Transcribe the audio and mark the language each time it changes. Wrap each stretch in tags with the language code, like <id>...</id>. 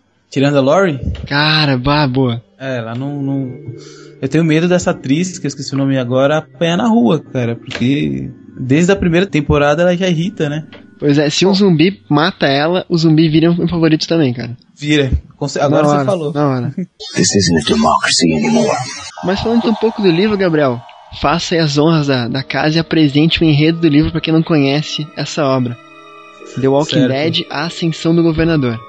<pt>Tirando a Laurie? Cara, boa. É, ela não... Eu tenho medo dessa atriz, que eu esqueci o nome agora, apanhar na rua, cara, porque desde a primeira temporada ela já irrita, né? Pois é, se um zumbi mata ela, o zumbi vira um favorito também, cara. Vira. Agora você falou. Na hora.</pt> <en>This isn't a democracy anymore.</en> <pt>Mas falando um pouco do livro, Gabriel, faça aí as honras da casa e apresente o enredo do livro pra quem não conhece essa obra. The Walking Dead, A Ascensão do Governador.</pt>